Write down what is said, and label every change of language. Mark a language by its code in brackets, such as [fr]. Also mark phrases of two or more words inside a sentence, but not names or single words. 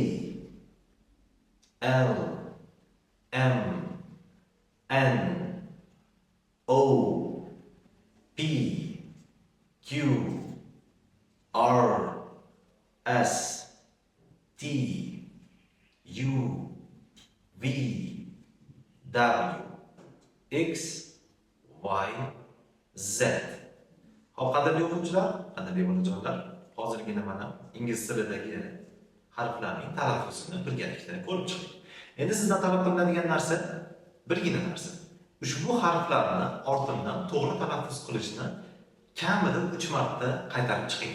[en] L, M, N, O, P, Q, R, S, T, U, V, W, X, Y, Z. [uz] Xo'p, qadrli o'quvchilar, qadrli bolajonlar, hozirgina mana ingliz tilidagi harflarning talaffuzini birgalikda ko'rib chiqdik. Endi sizdan talab qilinadigan narsa birgina narsa. Ushbu harflarni ortimdan to'g'ri talaffuz qilishni kamida 3 marta qaytarib chiqing.